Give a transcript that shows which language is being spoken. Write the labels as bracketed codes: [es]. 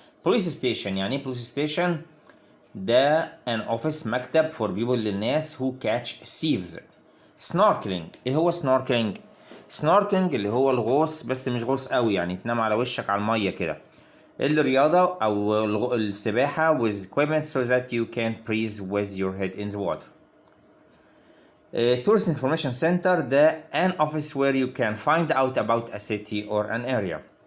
[en] police station [ar] يعني إيه [en] police station؟ ده an office مكتب for people للناس who catch thieves. [ar] snorkeling ايه هو snorkeling؟ snorkeling اللي هو الغوص، بس مش غوص قوي، يعني تنام على وشك على المية كده. الرياضة أو السباحة [en] with equipment so that you can breathe with your head in the water. tourist information center ده an office where you can find out about a city or an area.